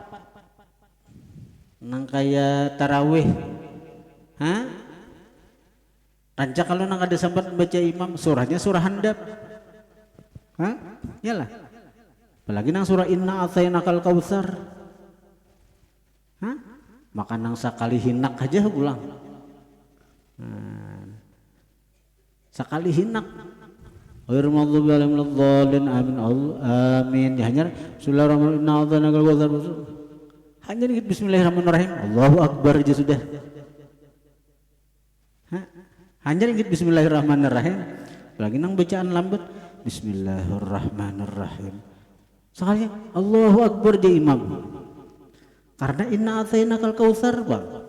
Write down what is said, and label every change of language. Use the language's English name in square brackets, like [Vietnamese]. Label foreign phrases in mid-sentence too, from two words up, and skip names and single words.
[Banjar] nang kayak tarawih, rancak kalau nang ada sempat baca imam surahnya surah handap, yalah, apalagi nang surah [Arabic] إنا أعطيناك الكوثر, [Banjar] maka nang sakali hinak aja pulang, sakali hinak. [Arabic] غير المغضوب عليهم ولا الضالين آمين. [Banjar] Amin. Ya hanya bismillahirrahmanirrahim. Hanya dikit bismillahirrahmanirrahim, [Arabic] الله أكبر [Banjar] aja sudah. Hanya dikit bismillahirrahmanirrahim, lagi nang bacaan lambat bismillahirrahmanirrahim. Sekali [Arabic] الله أكبر [Banjar] dia imam. Karena [Arabic] إنا أعطيناك الكوثر, [Banjar] Bang.